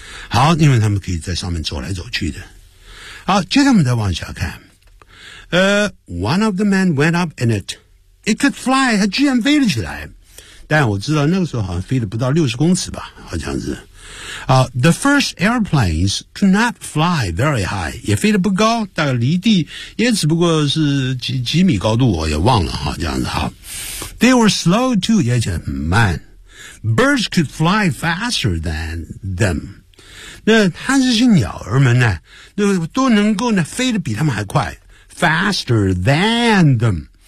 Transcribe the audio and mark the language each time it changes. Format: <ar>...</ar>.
<zh>好，因为他们可以在上面走来走去的。好，接下来我们再往下看。</zh> <en>One of the men went up in it， it could fly，</en> <zh>它居然飞了起来。但我知道那个时候好像飞了不到60公尺吧，好像是。</zh> <en>The first airplanes do not fly very high，</en> <zh>也飞得不高，大概离地也只不过是 几米高度，我也忘了哈，这样子哈。</zh> <en>They were slow too，</en> <zh>也很慢。</zh> <en>Birds could fly faster than them，</en> <zh>那贪食性鸟儿们呢，都能够呢飞得比他们还快</zh> <en>，faster than them。</en>